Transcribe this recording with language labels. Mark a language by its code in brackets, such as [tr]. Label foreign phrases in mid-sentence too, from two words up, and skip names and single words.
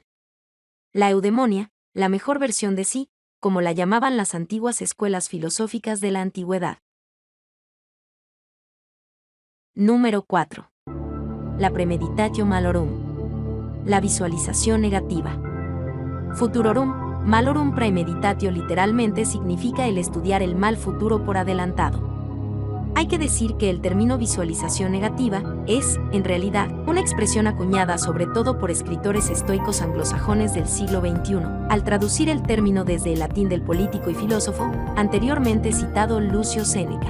[es] La eudemonia, la mejor versión de sí, como la llamaban las antiguas escuelas filosóficas de la antigüedad. Número 4. La [la] premeditatio malorum. [es] La visualización negativa. [la] Futurorum, malorum premeditatio [es] literalmente significa el estudiar el mal futuro por adelantado. Hay que decir que el término visualización negativa es, en realidad, una expresión acuñada sobre todo por escritores estoicos anglosajones del siglo XXI, al traducir el término desde el latín del político y filósofo, anteriormente citado Lucio Séneca.